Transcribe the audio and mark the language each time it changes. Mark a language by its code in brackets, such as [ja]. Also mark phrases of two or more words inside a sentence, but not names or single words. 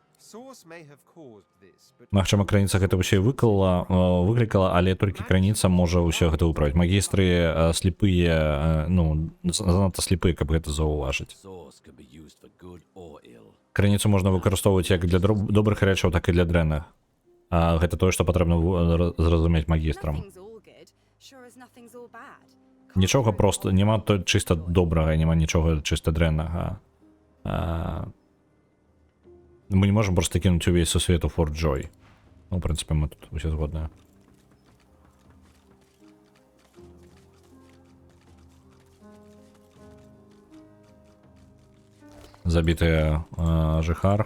[en] source may have caused this, but [be] Магчыма, крыніца гэта ўсё і выклікала, але толькі крыніца можа ўсё гэта выправіць. Магістры слепыя, ну, занадта слепыя, каб гэта заўважыць. [en] Source can be used for good or ill. [be] Крыніцу можна выкарыстоўваць як для добрых рэчаў, так і для дрэнных. Гэта тое, што патрэбна зразумець магістрам. [en] Nothing's all good, sure as nothing's all bad. [be] Нічога проста, няма чыста добрага, няма нічога чыста дрэннага. Мы не можам проста кінуць увесь сусвет у Форт Джой. Ну, в прынцыпе, мы тут усе згодныя. Забітыя жыхар.